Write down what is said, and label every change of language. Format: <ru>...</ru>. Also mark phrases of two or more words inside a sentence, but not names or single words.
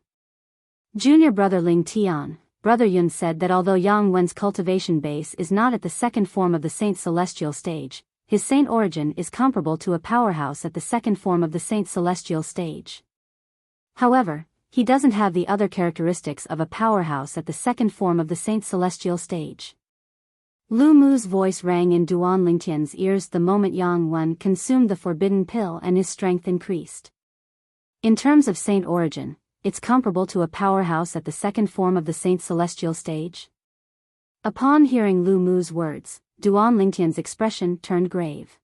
<en>Junior brother Ling Tian, brother Yun said that although Yang Wen's cultivation base is not at the second form of the Saint Celestial stage, his saint origin is comparable to a powerhouse at the second form of the Saint Celestial stage. However, he doesn't have the other characteristics of a powerhouse at the second form of the Saint Celestial stage. Lu Mu's voice rang in Duan Lingtian's ears the moment Yang Wen consumed the forbidden pill and his strength increased. In terms of saint origin, it's comparable to a powerhouse at the second form of the Saint Celestial stage. Upon hearing Lu Mu's words, Duan Lingtian's expression turned grave.</en>